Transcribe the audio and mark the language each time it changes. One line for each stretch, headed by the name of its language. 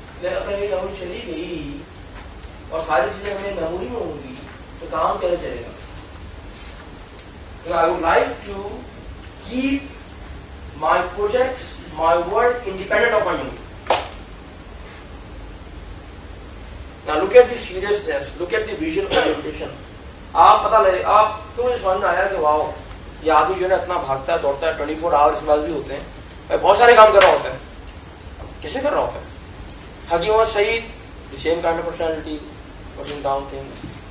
Urdu: اگر یہ میموری چلی گئی اور ساری چیزیں ہمیں میموری میں ہوں گی تو کام کیسے چلے گا؟
English: I would like to keep my projects, my work independent of my memory. Now look at the seriousness, look at the vision orientation.
Urdu: آپ پتہ لگے آپ کیوں مجھے سمجھ میں آیا کہ واؤ یہ آدمی جو ہے نا اتنا بھاگتا ہے دوڑتا ہے 24 آور اس بعد بھی ہوتے ہیں، بہت سارے کام کر رہا ہوتا ہے. کیسے کر رہا ہوتا ہے؟
English: Hakim Muhammad Saeed the same kind of personality, putting down things.